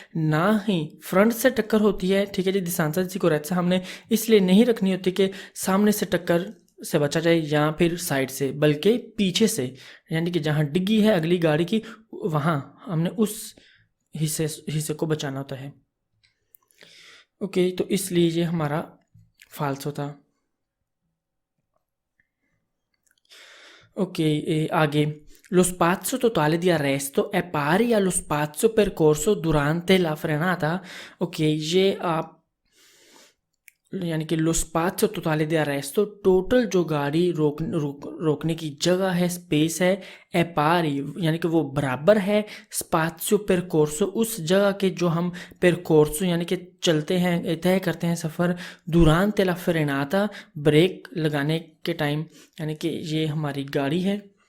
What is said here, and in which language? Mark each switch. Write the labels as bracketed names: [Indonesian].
[Hindi] ना ही फ्रंट से टक्कर होती है, ठीक है जी, डिस्टेंस दी सिक्योरेंसा हमने इसलिए नहीं रखनी होती कि सामने से टक्कर से बचा जाए या फिर साइड से, बल्कि पीछे से, यानी कि जहाँ डिग्गी है अगली गाड़ी की वहाँ हमने उस हिस्से को बचाना होता है। ओके तो इसलिए ये हमारा फाल्सो था। [Italian] Ok, आगे lo spazio totale di arresto è pari allo spazio percorso durante la frenata। ok [Hindi] ये आप यानी कि लो स्पाazio [Italian] totale di arresto, [Hindi] टोटल जो गाड़ी रोकने की जगह है, स्पेस है, ए पारी यानी कि वो बराबर है स्पाazio percorso, उस जगह के जो हम percorso यानी कि चलते हैं, तय करते हैं सफ़र, [Italian] durante la frenata, [Hindi] ब्रेक लगाने के टाइम, यानी कि ये हमारी गाड़ी है।